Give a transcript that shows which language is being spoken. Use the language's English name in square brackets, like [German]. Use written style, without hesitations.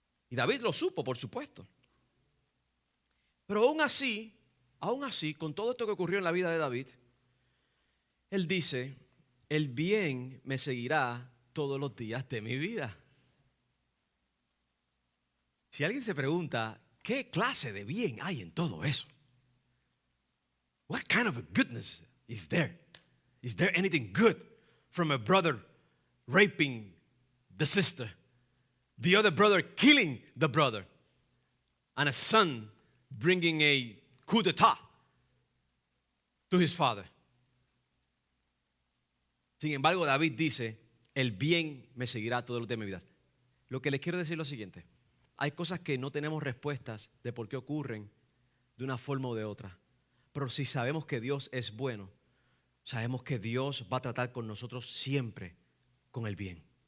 [Spanish] Y David lo supo, por supuesto. Pero aún así, con todo esto que ocurrió en la vida de David, él dice: el bien me seguirá todos los días de mi vida. Si alguien se pregunta, ¿qué clase de bien hay en todo eso? [English] What kind of a goodness is there? Is there anything good from a brother raping the sister, the other brother killing the brother, and a son bringing a coup d'etat to his father. [Spanish] Sin embargo, David dice, el bien me seguirá todos los días de mi vida. Lo que les quiero decir es lo siguiente. Hay cosas que no tenemos respuestas de por qué ocurren de una forma o de otra. Pero si sabemos que Dios es bueno, sabemos que Dios va a tratar con nosotros siempre con el bien.